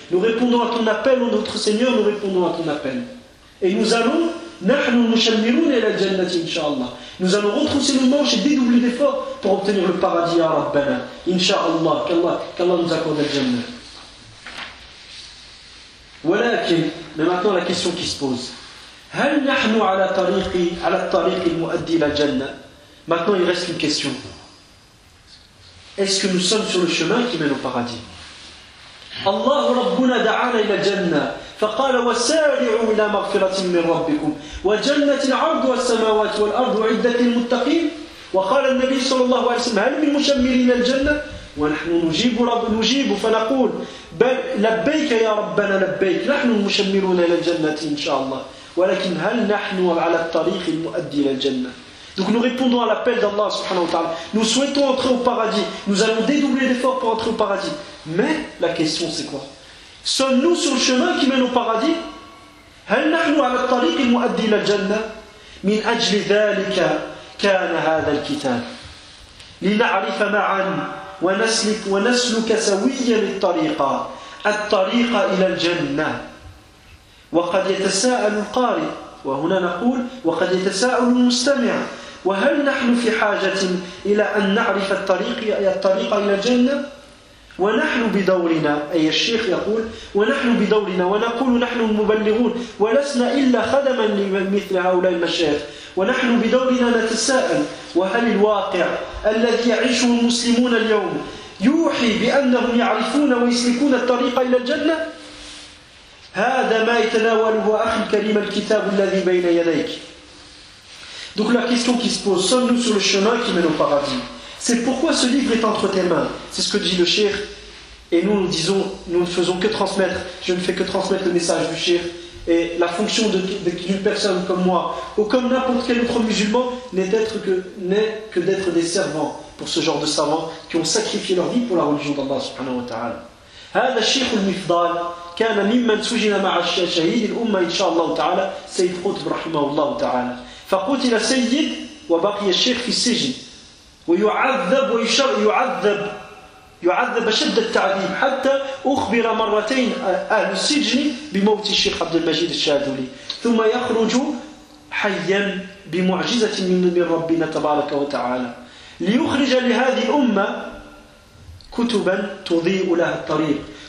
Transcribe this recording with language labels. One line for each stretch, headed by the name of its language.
French: Nous répondons à ton appel, ô notre Seigneur, nous répondons à ton appel. Et nous allons,
Arabic: nahnu mushammirun ila al-jannati inshallah.
French: Nous allons retrousser nos manches et dédoubler d'efforts pour obtenir le paradis à Rabbana. Incha'Allah, qu'Allah nous accorde le Jannah. Voilà, mais maintenant la question qui se pose.
Arabic: هل نحن على طريق المؤدي إلى الجنة.
French: Maintenant il reste une question. Est-ce que nous sommes sur le chemin qui mène au paradis?
Arabic: Allah Rabbuna da'ana ila Jannah. فقال وسارعوا الى مغفره من ربكم وجنه عرضها السماوات والارض عده للمتقين. وقال النبي صلى الله عليه وسلم هل من مشمرين الجنه ونحن نجيب رب نجيب فنقول بل لبيك يا ربنا لبيك نحن المشمرون الى الجنه ان شاء الله ولكن هل نحن على الطريق المؤدي الى الجنه.
French: Donc nous répondons à l'appel d'Allah subhanahu wa ta'ala, nous souhaitons entrer au paradis, nous allons dédoubler d'efforts pour entrer au paradis, mais la question c'est quoi? Sommes-nous sur le chemin qui mène au paradis?
Arabic: هل نحن على الطريق المؤدي إلى الجنة؟ من أجل ذلك كان هذا الكتاب لنعرف معا ونسلك سويا الطريق الطريق إلى الجنة. وقد يتساءل القارئ وهنا نقول وقد يتساءل المستمع وهل نحن في حاجة إلى أن نعرف الطريق إلى الجنة؟ ونحن بدورنا أي الشيخ يقول ونحن بدورنا ونقول نحن المبلغون ولسنا إلا خدما لمثل هؤلاء المشايخ ونحن بدورنا نتساءل وهل الواقع الذي يعيشه المسلمون اليوم يوحي بأنهم يعرفون ويسلكون الطريق إلى الجنة؟ هذا ما يتناوله أخي الكريم الكتاب الذي بين يديك.
French: Donc la question qui se pose, sommes-nous sur le chemin qui mène au paradis? C'est pourquoi ce livre est entre tes mains. C'est ce que dit le Cheikh. Et nous, nous disons, nous ne faisons que transmettre, je ne fais que transmettre le message du Cheikh. Et la fonction d'une personne comme moi, ou comme n'importe quel autre musulman, n'est que d'être des servants pour ce genre de savants qui ont sacrifié leur vie pour la religion d'Allah subhanahu wa ta'ala.
Arabic: هذا الشيخ المفضل كان ممن سجن مع شهيد الأمة إن شاء الله تعالى سيد قطب رحمه الله تعالى فقتل سيد وبقي الشيخ في السجن ويعذب ويشر يعذب شد التعذيب حتى أخبر مرتين أهل السجن بموت الشيخ عبد المجيد الشاذلي ثم يخرج حيا بمعجزة من ربنا تبارك وتعالى ليخرج لهذه الأمة كتبا تضيء لها الطريق